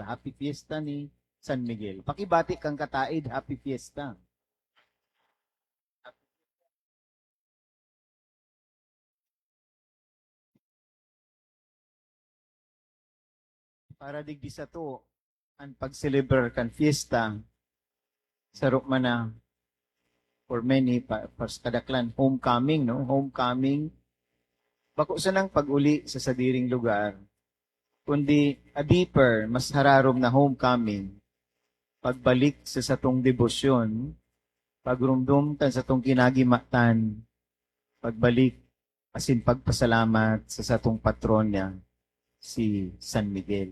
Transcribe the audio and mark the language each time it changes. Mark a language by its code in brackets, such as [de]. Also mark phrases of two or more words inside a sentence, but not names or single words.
[en] Happy fiesta [bik] ni San Miguel. Pakibati kang kataid, [en] happy fiesta. [bik] Para digdi sa to, ang pag-celebrar kan fiesta, sarok man na [en] for many, [bik] pas kadaklan, homecoming, no? Homecoming. Bako sa nang pag-uli sa sadiring lugar, kundi [en] a deeper, [bik] mas hararom na homecoming, pagbalik sa satong debosyon, pagrumdum tan sa satong kinagimatan, pagbalik, asin pagpasalamat sa satong patronya, si San Miguel.